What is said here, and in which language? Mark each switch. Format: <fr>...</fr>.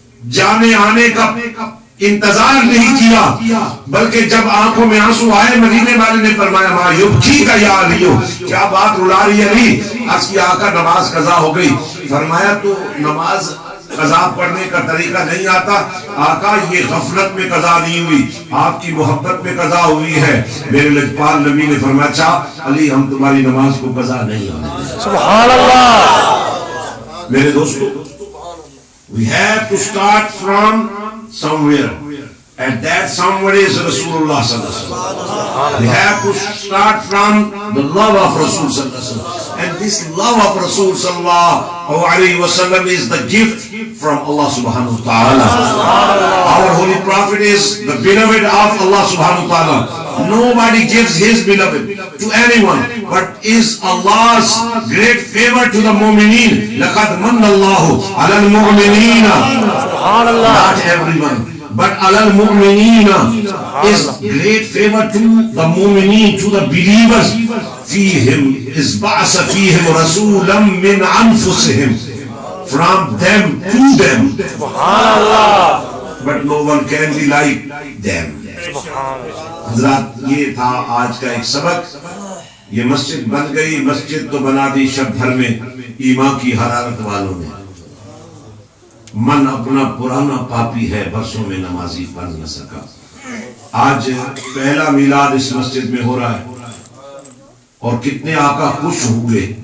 <ur>جانے آنے کا انتظار نہیں کیا بلکہ جب آنکھوں میں آنسو آئے مدینے والے نے فرمایا</ur> <ar>ما یبکی کا یا علیو</ar> <ur>کیا بات رلا رہی علی؟ عرض کی آقا نماز قضا ہو گئی. فرمایا تو نماز قضا پڑھنے کا طریقہ نہیں آتا؟ آقا یہ غفلت میں قضا نہیں ہوئی آپ کی محبت میں قضا ہوئی ہے. میرے لجپال نبی نے فرمایا اچھا علی ہم تمہاری نماز کو قضا نہیں ہونے. سبحان اللہ. میرے دوستو</ur> <en>we have to start from somewhere and that somewhere is Rasulullah sallallahu alaihi wasallam. We have to start from the love of Rasul sallallahu alaihi wasallam And this love of Rasul sallallahu alaihi wasallam is the gift from Allah subhanahu wa ta'ala. Our holy prophet is the beloved of Allah subhanahu wa ta'ala. Nobody gives his beloved to anyone, but is Allah's great favor to the mu'mineen.</en> <ar>لَقَدْ مَنَّ اللَّهُ عَلَى الْمُؤْمِنِينَ.</ar> <en>Not everyone, but</en> <ar>عَلَى الْمُؤْمِنِينَ</ar> <en>is great favor to the mu'mineen, to the believers.</en> <ar>فِيهِمْ إِذْ بَعَثَ فِيهِمْ رَسُولًا مِّنْ أَنفُسِهِمْ.</ar> <en>From them to them. But no one can be like them.</en> <ur>حضرات یہ تھا آج کا ایک سبق. یہ مسجد بن گئی، مسجد تو بنا دی شب بھر میں ایمان کی حرارت والوں نے. من اپنا پرانا پاپی ہے، برسوں میں نمازی بن نہ سکا. آج پہلا میلاد اس مسجد میں ہو رہا ہے اور کتنے آقا خوش ہوئے.</ur>